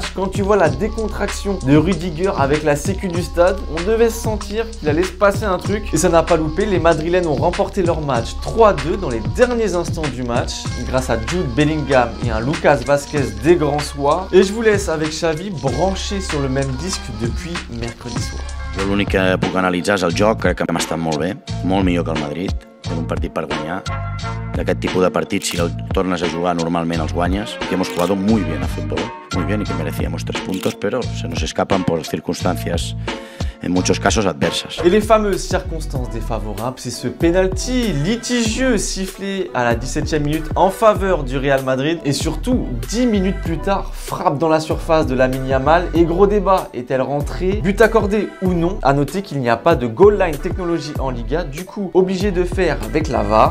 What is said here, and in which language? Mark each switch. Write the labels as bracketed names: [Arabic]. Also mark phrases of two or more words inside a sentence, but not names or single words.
[French] Quand tu vois la décontraction de Rudiger avec la sécu du stade, on devait se sentir qu'il allait se passer un truc. Et ça n'a pas loupé, les Madrilènes ont remporté leur match 3-2 dans les derniers instants du match, grâce à Jude Bellingham et un Lucas Vázquez des grands soirs. Et je vous laisse avec Xavi branché sur le même disque depuis mercredi soir. [Catalan] Jo l'únic que puc analitzar és el joc, crec que hem estat molt bé, molt millor que el Madrid, per un partit per guanyar. D'aquest tipus de partits, si el tornes a jugar normalment els guanyes, [Spanish] que hemos jugado muy bien a fútbol, muy bien y que merecíamos 3 puntos, pero se nos escapan por circunstancias en muchos casos adversas. [French] Et les fameuses circonstances défavorables, c'est ce penalty litigieux sifflé à la 17e minute en faveur du Real Madrid et surtout 10 minutes plus tard, frappe dans la surface de Lamine Yamal et gros débat, est-elle rentrée, but accordé ou non? À noter qu'il n'y a pas de [English] goal line [French] technologie en Liga, du coup obligé de faire avec la VAR.